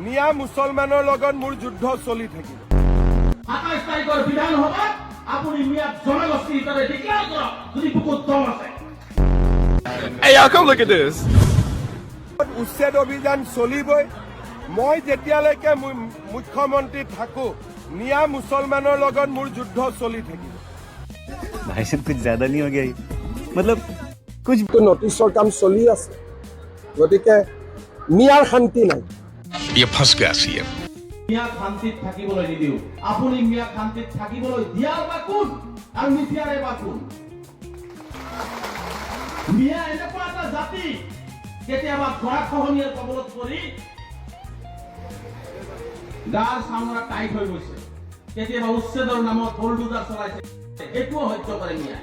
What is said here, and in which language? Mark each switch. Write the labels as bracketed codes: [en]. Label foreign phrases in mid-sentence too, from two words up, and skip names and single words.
[as] মিয়া মুছলমানৰ লগত মোৰ যুদ্ধ চলি থাকিব। ২৭ তাৰিখৰ বিধানসভাত আপুনি মিয়াক জনগোষ্ঠী হিচাপে ডিক্লেয়াৰ কৰক যদি বুকুত দম আছে। [en] Hey, y'all, come look at this. [as] উচ্ছেদ অভিযান চলিবই। মই যেতিয়ালৈকে মুখ্যমন্ত্ৰী থাকো মিয়া মুছলমানৰ লগত মোৰ যুদ্ধ চলি থাকিব। [hi] भाई साहब कुछ ज्यादा नहीं हो गया ये? मतलब कुछ [as] নটিছৰ কাম চলি আছে, গতিকে মিয়াৰ শান্তি নাই। [hi] ये फंस गया सीएम। [as] মিয়াক শান্তিত থাকিবলৈ নিদিও। আপুনি মিয়াক শান্তিত থাকিবলৈ দিয়াৰ বা কোন আৰু নিদিয়াৰে বা কোন? মিয়া এনেকুৱা এটা জাতি কেতিয়াবা গৰাখহনীয়াৰ কবলত পৰি গাৰ চামৰা টাইট হৈ গৈছে, কেতিয়াবা উচ্ছেদৰ নামত বুলডোজাৰ চলাইছে, সেইটোও সহ্য কৰে মিয়াই।